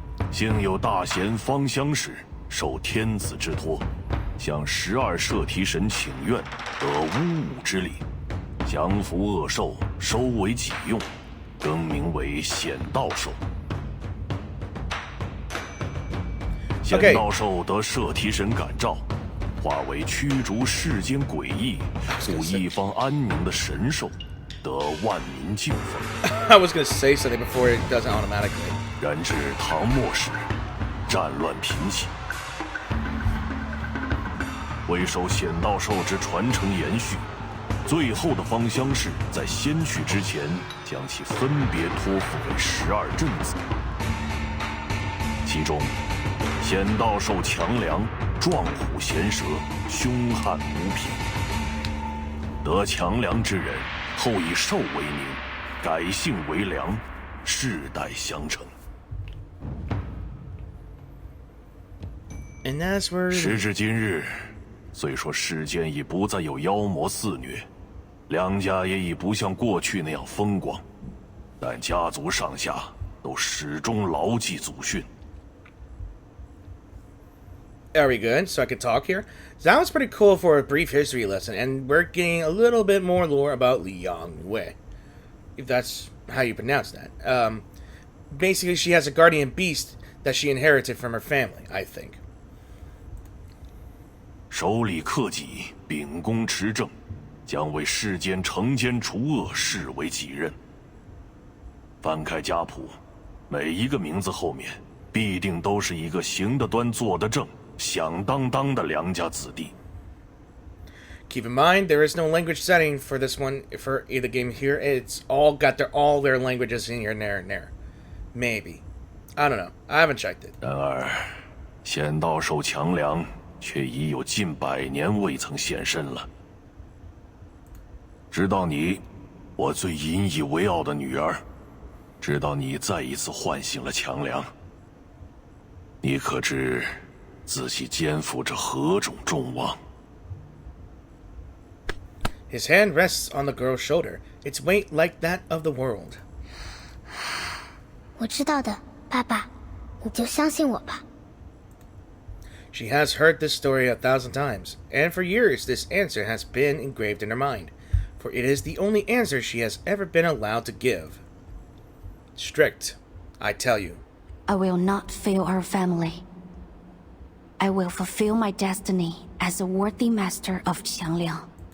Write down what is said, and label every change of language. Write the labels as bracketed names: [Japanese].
[Chinese] 幸有大贤芳香使受天子之托，向12摄提神请愿，得巫武之礼，降服恶兽，收为己用，更名为显道兽。显道兽得摄提神感召，化为驱逐世间诡异、护一方安宁的神兽，得万民敬奉。 [English] I was gonna say something before it does it automatically. [Chinese] 然至唐末时，战乱频起，为受显道兽之传承延续，最后的芳香氏在先去之前，将其分别托付给12镇子，其中。显道兽强梁，壮虎衔蛇，凶悍无匹。得强梁之人，后以兽为名，改姓为梁，世代相承。时至今日，虽说世间已不再有妖魔肆虐，梁家也已不像过去那样风光，但家族上下都始终牢记祖训。 [English] Very good, so I could talk here. So that was pretty cool for a brief history lesson, and we're getting a little bit more lore about Liang Yue, if that's how you pronounce that. Basically, she has a guardian beast that she inherited from her family, I think. [Chinese] 守礼克己，秉公持正，将为世间惩奸除恶视为己任。翻开家谱，每一个名字后面必定都是一个行得端、坐得正、响当当的良家子弟。 [English] Keep in mind, there is no language setting for this one for either game here. It's all got all their languages in here and there and there. Maybe. I don't know. I haven't checked it. [Chinese] 然而，显道兽强梁却已有近100年未曾现身了。直到你，我最引以为傲的女儿，直到你再一次唤醒了强梁，你可知自己肩负着何种重望？ [English] His hand rests on the girl's shoulder, its weight like that of the world. [Chinese] 我知道的，爸爸，你就相信我吧。 [English] She has heard this story 1,000 times, and for years this answer has been engraved in her mind, for it is the only answer she has ever been allowed to give. Strict, I tell you. I will not fail our family. I will fulfill my destiny as a worthy master of Qiangliang.